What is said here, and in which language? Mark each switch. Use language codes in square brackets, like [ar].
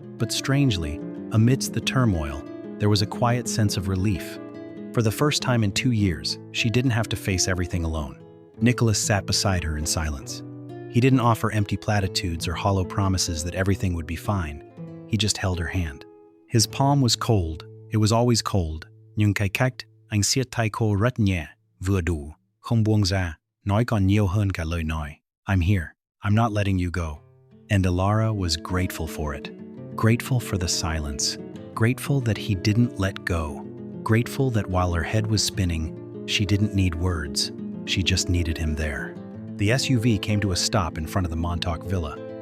[en] But strangely, amidst the turmoil, there was a quiet sense of relief. For the first time in 2 years, she didn't have to face everything alone. Nicholas sat beside her in silence. He didn't offer empty platitudes or hollow promises that everything would be fine. He just held her hand. His palm was cold. It was always cold. [vi] Nhưng cái cách anh siết tay cô rất nhẹ, vừa đủ, không buông ra, nói còn nhiều hơn cả lời nói. [en] I'm here. I'm not letting you go. And Alara was grateful for it. Grateful for the silence. Grateful that he didn't let go. Grateful that while her head was spinning, she didn't need words. She just needed him there. The SUV came to a stop in front of the Montauk villa.